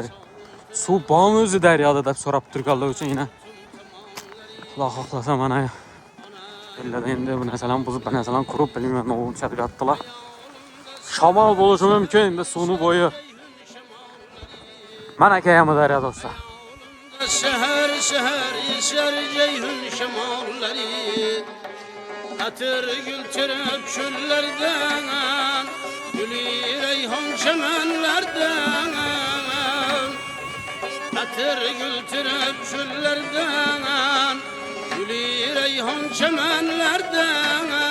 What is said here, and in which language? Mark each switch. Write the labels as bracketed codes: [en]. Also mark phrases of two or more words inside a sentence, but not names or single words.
[uz] Suv bormi o'zi daryoda deb so'rab turganlar uchun yana Xudo xohlasa mana ellada endi bu narsalarni buzib, bu narsalarni qurib bilmayman, o'lchab yotdilar. Shamol bo'lishi mumkin, endi suvni bo'yi. Mana Amudaryo do'stlar. [tk] Seher seher eser ceyhun şemalleri, Atır gültürüp çöllerden, Gülü reyhan çemenlerden, Atır gültürüp çöllerden, Gülü reyhan çemenlerden,